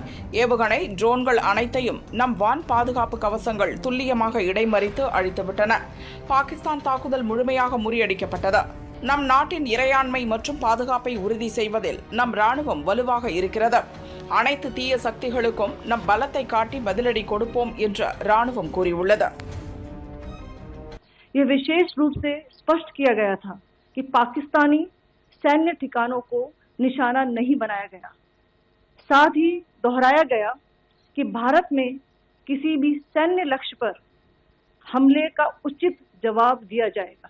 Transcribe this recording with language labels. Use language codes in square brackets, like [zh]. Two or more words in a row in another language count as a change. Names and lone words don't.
[ta] ஏவுகணை, ட்ரோன்கள் அனைத்தையும் நம் வான் பாதுகாப்பு கவசங்கள் துல்லியமாக இடைமறித்து அழித்துவிட்டன. பாகிஸ்தான் தாக்குதல் முழுமையாக முறியடிக்கப்பட்டது. நம் நாட்டின் இறையாண்மை மற்றும் பாதுகாப்பை உறுதி செய்வதில் நம் ராணுவம் வலுவாக இருக்கிறது. அனைத்து தீய சக்திகளுக்கும் நம் பலத்தை காட்டி பதிலடி கொடுப்போம் என்று ராணுவம் கூறியுள்ளது. [hi] यह विशेष रूप से स्पष्ट किया गया था कि पाकिस्तानी सैन्य ठिकानों को निशाना नहीं बनाया गया। साथ ही दोहराया गया कि भारत में किसी भी सैन्य लक्ष्य पर हमले का उचित जवाब दिया जाएगा।